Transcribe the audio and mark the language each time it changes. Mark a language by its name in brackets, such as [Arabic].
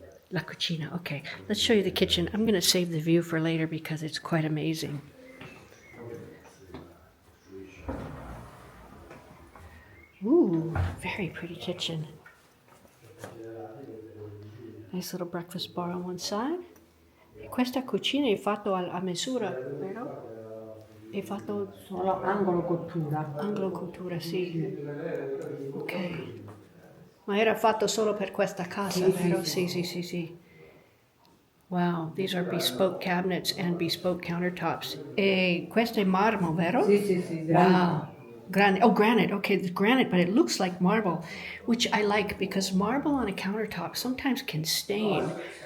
[Italian] La cucina. [English] Okay, let's show you the kitchen. I'm going to save the view for later because it's quite amazing. Ooh, very pretty kitchen. Nice little breakfast bar on one side. [Italian] Questa cucina è fatto a misura, vero? È fatto solo angolo cottura. Angolo cottura, sì. Ok. Ma era fatto solo per questa casa, vero? Sì, sì, sì, sì. [English] Wow, these are bespoke cabinets and bespoke countertops. [Italian] E questo è marmo, vero? Sì, sì, sì. [English] Wow. Granite. Oh, granite. Okay, the granite, but it looks like marble, which I like because marble on a countertop sometimes can stain.